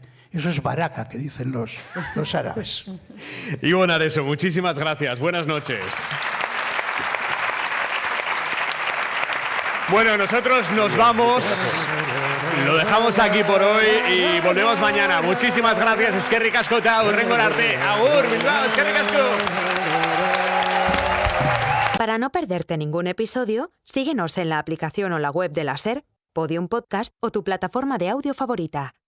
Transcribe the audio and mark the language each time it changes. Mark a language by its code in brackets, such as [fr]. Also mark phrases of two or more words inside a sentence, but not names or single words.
[es] Eso es baraka, que dicen los árabes. Ivonne Areso, muchísimas gracias. Buenas noches. Bueno, nosotros nos vamos. Lo dejamos aquí por hoy y volvemos mañana. Muchísimas gracias. [eu] Eskerrik asko eta hurrengo arte. Agur, Bilbao, eskerrik asko. [es] Para no perderte ningún episodio, síguenos en la aplicación o la web de la SER, Podium Podcast o tu plataforma de audio favorita.